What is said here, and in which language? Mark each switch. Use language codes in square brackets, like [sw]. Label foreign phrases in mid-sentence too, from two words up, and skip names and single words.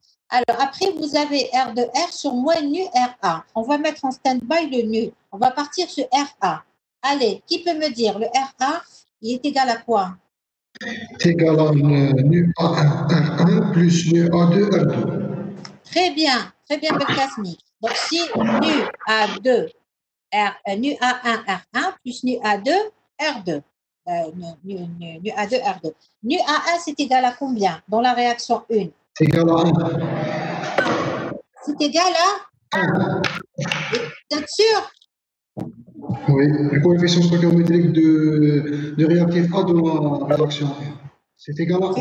[fr] Alors, après, vous avez R de R sur moins nu RA. On va mettre en stand-by le nu. On va partir sur RA. Allez, qui peut me dire, le RA, il est égal à quoi? C'est égal à nu A1 R1 plus nu A2 R2. Très bien, Belkacemi. Donc, si nu A2, nu A1 R1 plus nu A2 R2. Nu A2 R2. Nu A1, c'est égal à combien dans la réaction 1? C'est égal à 1. C'est égal à 1. Vous êtes sûr? Oui, le coefficient stoichiométrique de réactif A de la réaction 1. C'est égal à